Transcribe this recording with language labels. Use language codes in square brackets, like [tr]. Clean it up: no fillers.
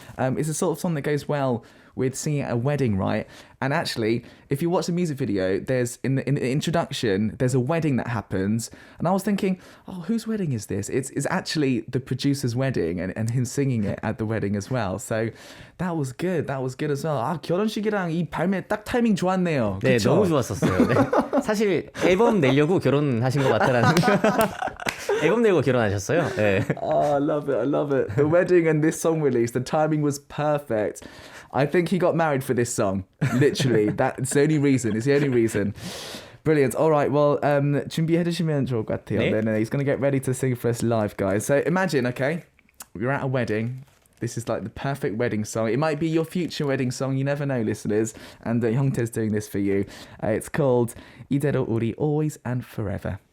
[en] It's a sort of song that goes well with singing at a wedding, right? And actually, if you watch the music video, there's in the introduction, there's a wedding that happens, and I was thinking, whose wedding is this? It's actually the producer's wedding, and him singing it at the wedding as well. So that was good as well. [ko] 결혼식이랑 이 발매 딱 타이밍 좋았네요. 네, 그쵸? 너무 좋았었어요. 네. 사실 앨범 내려고 결혼하신 것 같다라는. 앨범 내고 결혼하셨어요. 네. [en] I love it. The wedding and this song release, the timing was perfect. I think he got married for this song. Literally, that's the only reason. It's the only reason. Brilliant. All right. [ko] Well, 준비해주시면 좋을 것 같아요. 네. [en] Then he's going to get ready to sing for us live, guys. So imagine, okay, we're at a wedding. This is like the perfect wedding song. It might be your future wedding song. You never know, listeners. And hyungtae's doing this for you. It's called 이대로 우리 Always and Forever.